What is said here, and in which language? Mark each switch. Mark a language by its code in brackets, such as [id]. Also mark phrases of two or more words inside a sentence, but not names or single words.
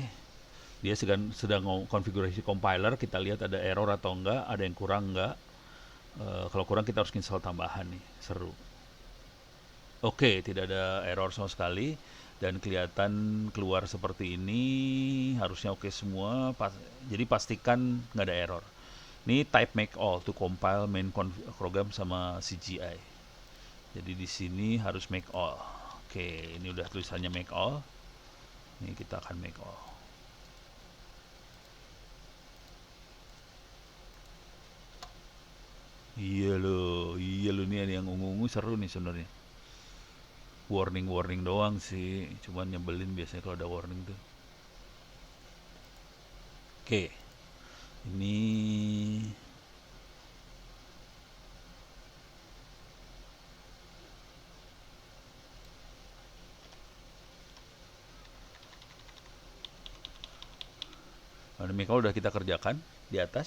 [id] Dia sedang konfigurasi compiler, kita lihat ada error atau enggak, ada yang kurang enggak. Kalau kurang kita harus install tambahan nih, seru. Oke, tidak ada error sama sekali dan kelihatan keluar seperti ini, harusnya oke semua. Jadi pastikan nggak ada error. [en] Ini type make all to compile main program sama CGI. [id] Jadi di sini harus [en] make all. [id] Oke, ini udah tulisannya [en] make all. [id] Ini kita akan [en] make all. [id] Iya loh ini yang ungu-ungu seru nih sebenarnya. Warning doang sih, cuman nyebelin biasanya kalau ada warning tuh. Oke, ini kalau udah kita kerjakan di atas.